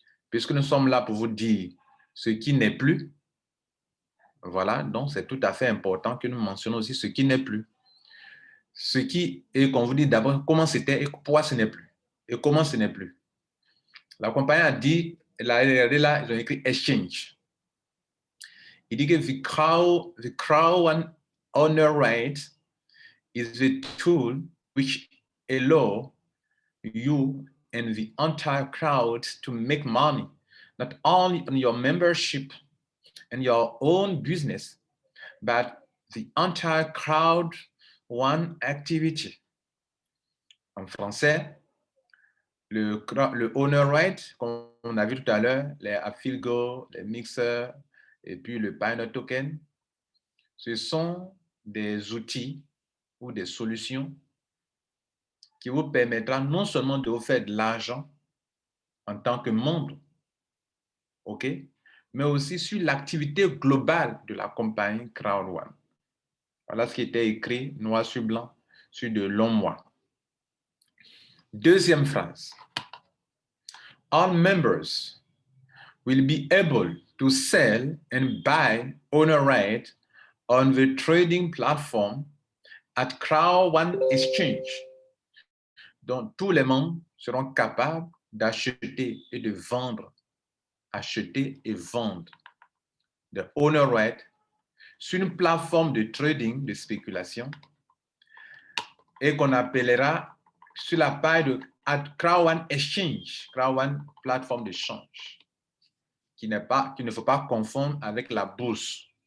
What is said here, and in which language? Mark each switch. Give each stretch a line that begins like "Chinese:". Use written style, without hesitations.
French: Puisque nous sommes là pour vous dire ce qui n'est plus, voilà, donc c'est tout à fait important que nous mentionnions aussi ce qui n'est plus. Ce qui, et qu'on vous dit d'abord comment c'était et pourquoi ce n'est plus. Et comment ce n'est plus. La compagnie a dit, là, ils ont écrit exchange. Il dit que
English: the Crowd1 owner right is a tool which allow you and the entire crowd to make money, not only on your membership and your own business, but the entire crowd one activity.
French: En français, le owner right, comme on a vu tout à l'heure, les Afilgo, les mixers et puis le Pioneer Token, ce sont des outils ou des solutions qui vous permettra non seulement de vous faire de l'argent en tant que membre, OK, mais aussi sur l'activité globale de la compagnie Crowd1. Voilà ce qui était écrit noir sur blanc sur de longs mois. Deuxième phrase.
English: All members will be able to sell and buy owner right on the trading platform at Crowd1 Exchange.
French: Donc, tous les membres seront capables d'acheter et de vendre, acheter et vendre de owner right sur une plateforme de trading, de spéculation, et qu'on appellera sur la page de Crowd1 Exchange, Crowd1 plateforme d'échange, qu'il ne faut pas confondre avec la bourse.